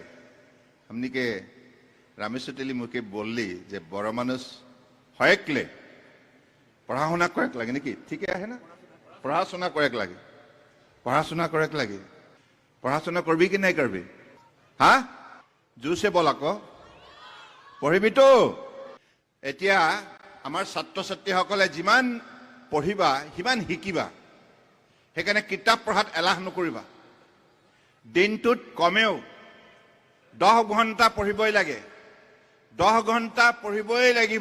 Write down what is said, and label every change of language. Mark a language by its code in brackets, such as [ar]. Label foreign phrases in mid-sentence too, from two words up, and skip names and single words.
[bn] আপনিকে রামেশ্বর তেলি মুখে বললি যে বড় মানুষ হয়েকলে পড়াশোনা করে লাগে নাকি? ঠিকই আহে না? পড়াশোনা করে লাগে, পড়াশোনা করে লাগে। পড়াশোনা করবি কি নাই করবি? হ্যাঁ, [as] জোৰছে বল আকৌ, পঢ়িবি তো? এতিয়া আমাৰ ছাত্ৰ ছাত্ৰীসকলে যিমান পঢ়িবা সিমান শিকিবা। সেইকাৰণে কিতাপ পঢ়াত এলাহ নকৰিবা। দিনটোত কমেও 10 ঘণ্টা পঢ়িবই লাগে, 10 ঘণ্টা পঢ়িবই লাগিব।